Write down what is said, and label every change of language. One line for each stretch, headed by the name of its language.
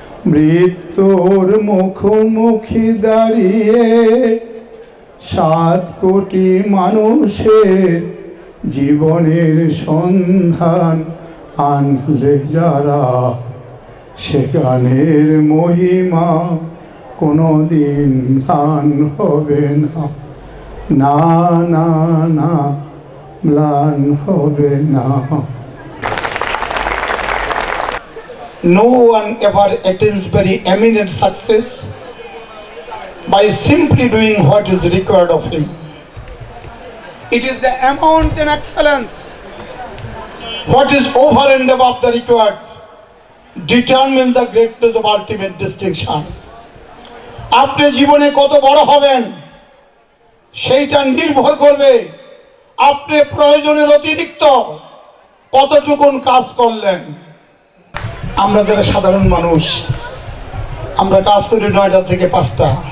Bangla: মৃত্যুর মুখোমুখি দাঁড়িয়ে 7 কোটি মানুষের জীবনের সন্ধান আনলে যারা, সেখানের মহিমা কোনোদিন ম্লান হবে না, না না না, ম্লান হবে না।
English: No one ever attains very eminent success by simply doing what is required of him. It is the amount and excellence, what is over and above the required, determines the greatness of ultimate distinction.
Bangla: আপনি জীবনে কত বড় হবেন সেইটা নির্ভর করবে আপনি প্রয়োজনের অতিরিক্ত কতটুকুন কাজ করলেন। আমরা যারা সাধারণ মানুষ, আমরা কাজ করি 9টা থেকে 5টা।